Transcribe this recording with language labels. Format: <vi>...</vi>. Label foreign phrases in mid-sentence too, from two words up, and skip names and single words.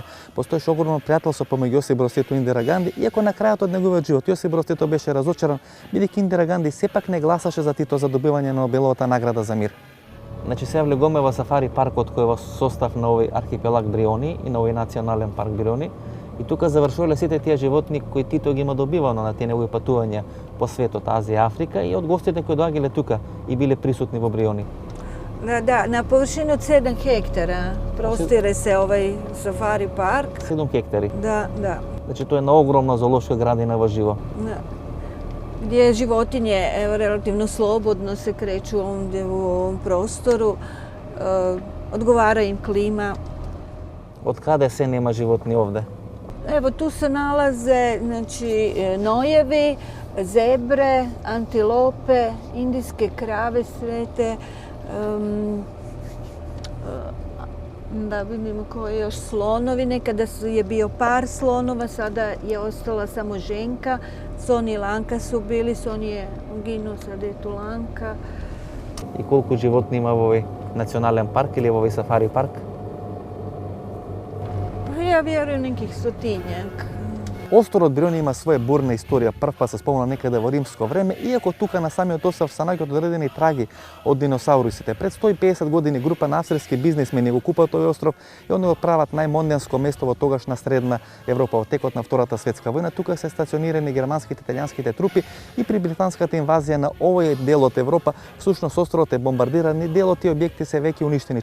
<mk>Постоеше огромно пријателство помеѓу Јосип Broz Tito и Индира Ганди, иако на крајот од неговиот живот Јосип Broz Tito беше разочаран, бидејќи Индира Ганди сепак не гласаше за Тито за добивање на Нобеловата награда за мир. Значи сега влегоме во сафари паркот кој е во состав на овој архипелаг Бриони и на овој национален парк Бриони. И тука завршувале сите тие животни кои Тито ги има добивано на тие негови патувања по светот, Азија, Африка и од гостите кои доаѓале тука и биле присутни во Бриони.</mk> <hr>Da, na površini od 7 hektara prostire se ovaj safari park.</hr> <mk>7 hektari.</mk> <hr>Da.</hr> <mk>Значи тоа е една огромна зоолошка градина во живо.</mk> <hr>Da. Gdje životinje relativno slobodno se kreću ovdje u ovom prostoru, odgovara im klima.</hr> <mk>Од каде се нема животни овде?</mk> <hr>Evo tu se nalaze znači, nojevi, zebre, antilope, indijske krave svete, da vidimo koji još slonovi. Nekada je bio par slonova, sada je ostala samo ženka. Soni i Lanka su bili, Soni je uginuo, sada je tu Lanka.</hr> <mk>И колку животни има во овој национален парк или во овој сафари парк?</mk> <hr>Ja vjerujem nekih 100-tinjak.</hr> <mk>Остров Бриони има своја бурна историја, прв пат се спомна некаде во римско време, иако тука на самиот остров се наоѓаат одредени траги од диносаурусите. Пред 150 години група на австрийски бизнисмени го купат овој остров и они го прават најмонденско место во тогашна средна Европа. Во текот на Втората светска војна тука се стационирани германските, италијанските трупи и при британската инвазија на овој дел од Европа, всушност островот е бомбардиран и дел од тие објекти се веќе уништени.</mk>